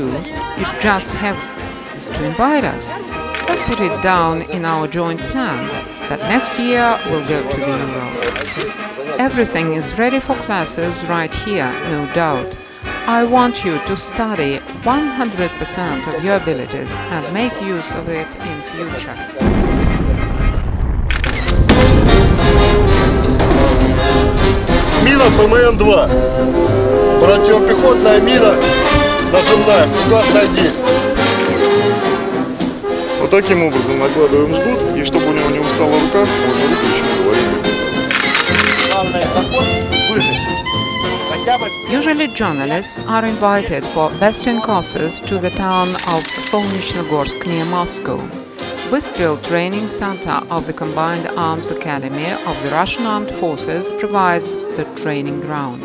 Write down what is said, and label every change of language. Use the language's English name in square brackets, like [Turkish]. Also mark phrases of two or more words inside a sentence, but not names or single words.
[English] You just have to invite us. Let's put it down in our joint plan that next year we'll go to the Urals. Everything is ready for classes right here, no doubt. I want you to study 100% of your abilities and make use of it in future. [Russian] Мина ПМН-2. Противопехотная мина нажимная, фугасное действие. Вот таким образом накладываем жгут, и чтобы у него не устала рука, можно руку еще говорить. Главное заход выжить. [English] Usually journalists are invited for Bastion courses to the town of Solnechnogorsk near Moscow. Vystrel Training Center of the Combined Arms Academy of the Russian Armed Forces provides the training ground.